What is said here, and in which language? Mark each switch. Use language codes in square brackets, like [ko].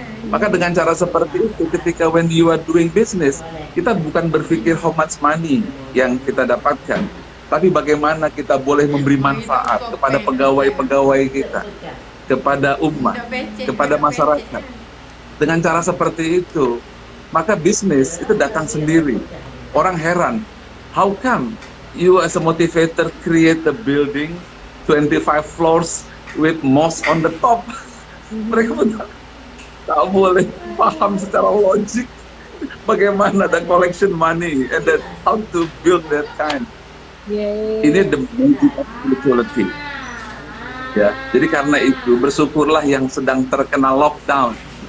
[id] Maka dengan cara seperti itu, ketika [en] when you are doing business, [id] kita bukan berpikir [en] how much money [id] yang kita dapatkan, tapi bagaimana kita boleh memberi manfaat kepada pegawai-pegawai kita, kepada umat, kepada masyarakat. Dengan cara seperti itu, maka bisnis itu datang sendiri. Orang heran, [en] how come you as a motivator create a building 25 floors with mosque on the top? [id] Mereka pun tak boleh paham secara logik bagaimana [en] the collection money and then how to build that kind. [id] Ini [en] the magic of spirituality. [id] Ya, jadi karena itu bersyukurlah yang sedang terkena lockdown.